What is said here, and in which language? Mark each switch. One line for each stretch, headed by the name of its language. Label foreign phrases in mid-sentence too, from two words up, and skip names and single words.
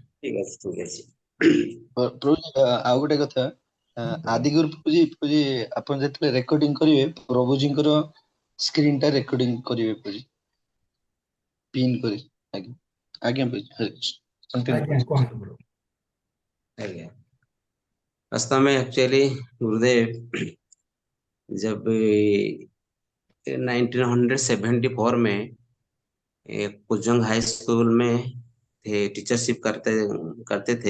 Odia: ଠିକ ଅଛି ଠିକ ଅଛି। ପ୍ରଭୁ ଆଉ ଗୋଟେ କଥା, ଆଦିଗୁରୁ ପ୍ରଭୁଜୀ ଆପଣ ଯେତେବେଳେ ରେକର୍ଡିଂ କରିବେ ପ୍ରଭୁଜୀଙ୍କର ସ୍କ୍ରିନ୍ ଟା ରେକର୍ଡିଂ କରିବେ ପ୍ରଭୁଜୀ, ପିନ୍ କରି। ଆଜ୍ଞା ଆଜ୍ଞା ପ୍ରଭୁଜୀ, ହରେ କୃଷ୍ଣ। କଣ୍ଟିନ୍ୟू ଆଜ୍ଞା ପ୍ରଭୁଜୀ। କୁହନ୍ତୁ ପ୍ରଭୁ।
Hindi: आज्ञा। वास्तव में एक्चुअली गुरुदेव जब 1974 में एक कुजंग हाई स्कूल में थे, टीचरशिप करते करते थे।